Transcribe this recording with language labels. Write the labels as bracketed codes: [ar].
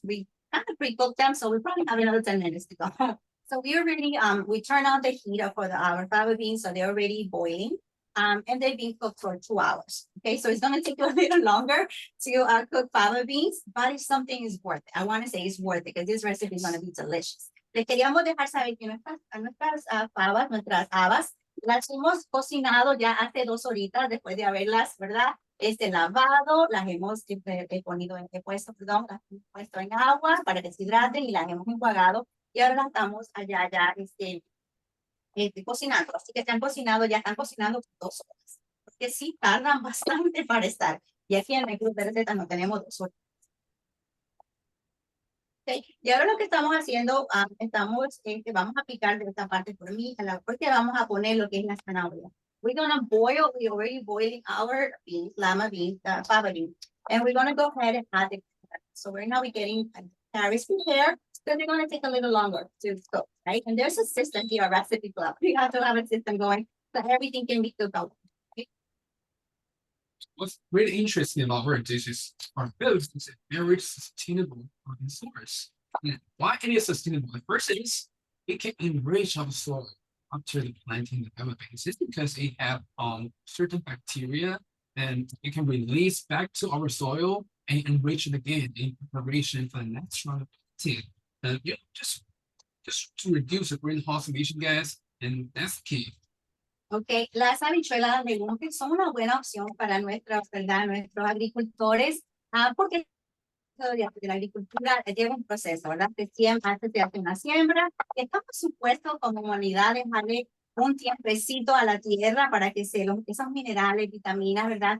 [en] We kind of pre-cooked them, so we probably have another 10 minutes to go. So we already we turn on the heat for our fava beans, so they're already boiling. And they've been cooked for 2 hours. Okay, so it's going to take a little longer to cook fava beans, but if something is worth it, I want to say it's worth it because this recipe is going to be delicious. [es] Les queríamos dejar saber que nuestras fabas, nuestras habas, las hemos cocinado ya hace 2 horitas después de haberlas, ¿verdad? lavado, las hemos puesto, perdón, las hemos puesto en agua para que se hidraten y las hemos enjuagado y ahora las estamos allá ya cocinando. Así que ya están cocinando 2 horas. Porque sí tardan bastante para estar. Y aquí en el club de recetas no tenemos 2 horas. Okay. Y ahora lo que estamos haciendo, vamos a picar de esta parte por mí, porque vamos a poner lo que es la zanahoria. [en] We're gonna boil, we're already boiling our beans, lama beans, fava beans, and we're gonna go ahead and add the carrots. So right now we're getting carrots prepared, so they're gonna take a little longer to cook, right? And there's a system here, a recipe club. We have to have a system going so everything can be cooked out. What's really interesting about our dishes are both is a very sustainable protein source. And why it is sustainable? The first is it can enrich our soil after the planting developing. It's because it have certain bacteria and it can release back to our soil and enrich it again in preparation for the next round of planting. You know, just to reduce the greenhouse emission gas, and that's key. [es] Ok, las habichuelas de monte son una buena opción para ¿verdad? Nuestros agricultores, porque de la agricultura lleva un proceso, ¿verdad? Antes se hace una siembra, estamos supuestos como humanidad dejarle un tiempecito a la tierra para que esos minerales, vitaminas, ¿verdad?